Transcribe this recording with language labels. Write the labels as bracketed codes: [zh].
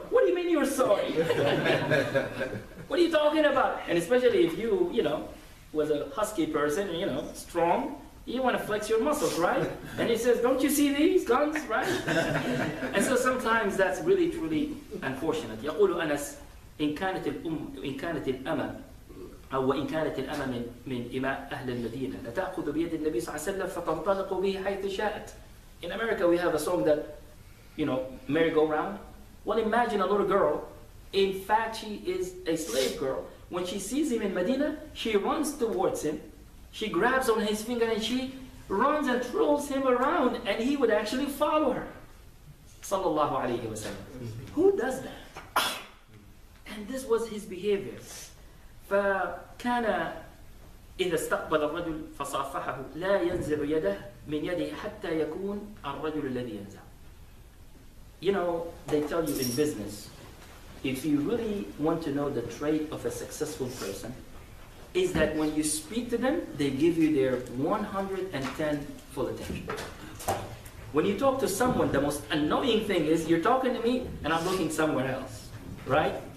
[en] What do you mean you're sorry? What are you talking about? And especially if you was a husky person, strong, you want to flex your muscles, right? And he says, don't you see these guns, right? And so sometimes that's really, truly unfortunate. [ar] يقول أنس إن كانت الأمة أو إن كانت الأمة من إماء أهل المدينة لتأخذ بيد النبي صلى الله عليه وسلم فتنطلق به حيث شاءت. [en] In America we have a song that, merry-go-round. Well, imagine a little girl. In fact, she is a slave girl. When she sees him in Medina, she runs towards him. She grabs on his finger and she runs and throws him around, and he would actually follow her. Sallallahu alayhi wa sallam. Who does that? And this was his behavior. [ar] فكان إذا استقبل الرجل فصافحه لا ينزع يده من يده حتى يكون الرجل الذي ينزع. [en] You know, they tell you in business, if you really want to know the trait of a successful person, is that when you speak to them, they give you their 110 full attention. When you talk to someone, the most annoying thing is you're talking to me and I'm looking somewhere else, right?